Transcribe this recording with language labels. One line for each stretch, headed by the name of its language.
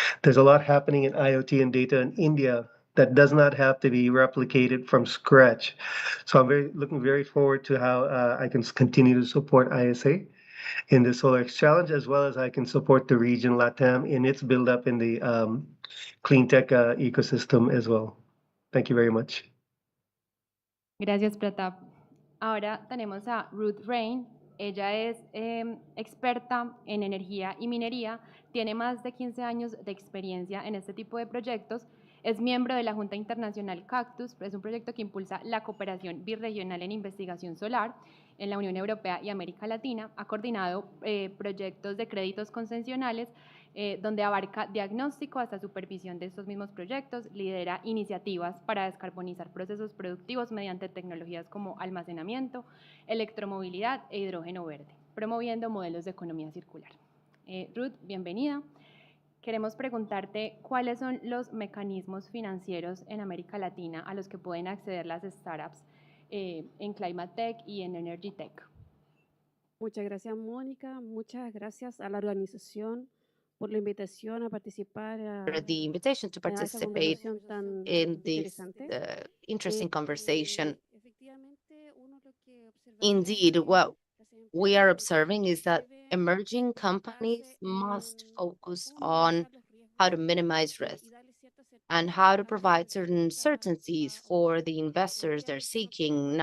English: There's a lot happening in IoT and data in India that does not have to be replicated from scratch. So I'm looking very forward to how I can continue to support ISA in the SolarX Challenge, as well as I can support the region LATAM in its build-up in the clean tech ecosystem as well. Thank you very much.
Spanish: Gracias, Pratap. Ahora tenemos a Ruth Rain. Ella es experta en energía y minería, tiene más de 15 años de experiencia en este tipo de proyectos, es miembro de la Junta Internacional Cactus, es un proyecto que impulsa la cooperación birregional en investigación solar en la Unión Europea y América Latina, ha coordinado proyectos de créditos concesionales donde abarca diagnóstico hasta supervisión de estos mismos proyectos, lidera iniciativas para descarbonizar procesos productivos mediante tecnologías como almacenamiento, electromovilidad e hidrógeno verde, promoviendo modelos de economía circular. Ruth, bienvenida. Queremos preguntarte cuáles son los mecanismos financieros en América Latina a los que pueden acceder las startups en Climate Tech y en Energy Tech. Muchas gracias, Mónica. Muchas gracias a la organización por la invitación a participar
English: for the invitation to participate in this interesting conversation. Indeed, what we are observing is that emerging companies must focus on how to minimize risk and how to provide certain certainties for the investors they're seeking.